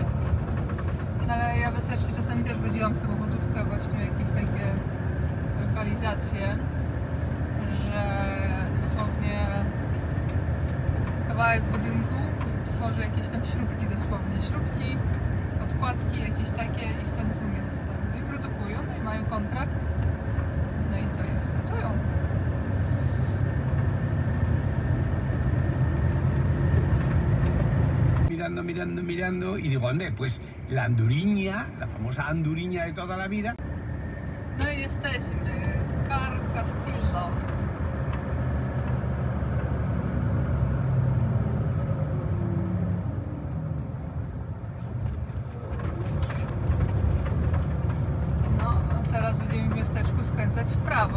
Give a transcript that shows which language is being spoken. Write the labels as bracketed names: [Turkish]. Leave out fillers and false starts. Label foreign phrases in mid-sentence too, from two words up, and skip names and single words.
[Polish] No ale ja wystarczy czasami też woziłam samochodówkę właśnie jakieś takie lokalizacje, że dosłownie kawałek budynku tworzy jakieś tam śrubki dosłownie. Śrubki, podkładki jakieś takie i w centrum jest. No i produkują, no i mają kontrakt. No i co? I eksploatują. [Spanish] Mirando y digo, ¿dónde? Pues la anduriña, la famosa anduriña de toda la vida. [Polish] No i jesteśmy. Car Castillo. No, a teraz będziemy w miasteczku skręcać w prawo.